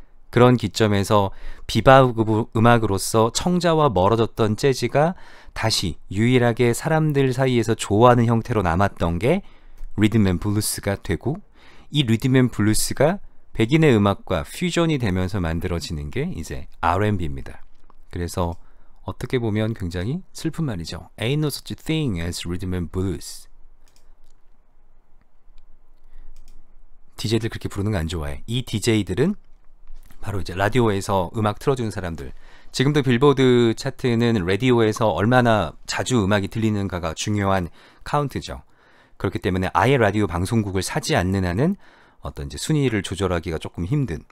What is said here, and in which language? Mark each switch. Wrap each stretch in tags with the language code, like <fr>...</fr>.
<ko>그런 기점에서 비밥 음악으로서 청자와 멀어졌던 재즈가 다시 유일하게 사람들 사이에서 좋아하는 형태로 남았던 게 리듬 앤 블루스가 되고 이 리듬 앤 블루스가 백인의 음악과 퓨전이 되면서 만들어지는 게 이제 R&B입니다. 그래서 어떻게 보면 굉장히 슬픈 말이죠.</ko> <en>Ain't no such thing as rhythm and blues.</en> <ko>DJ들 그렇게 부르는 거 안 좋아해. 이 DJ들은 바로 이제 라디오에서 음악 틀어주는 사람들. 지금도 빌보드 차트는 라디오에서 얼마나 자주 음악이 들리는가가 중요한 카운트죠. 그렇기 때문에 아예 라디오 방송국을 사지 않는 한은 어떤 이제 순위를 조절하기가 조금 힘든.</ko>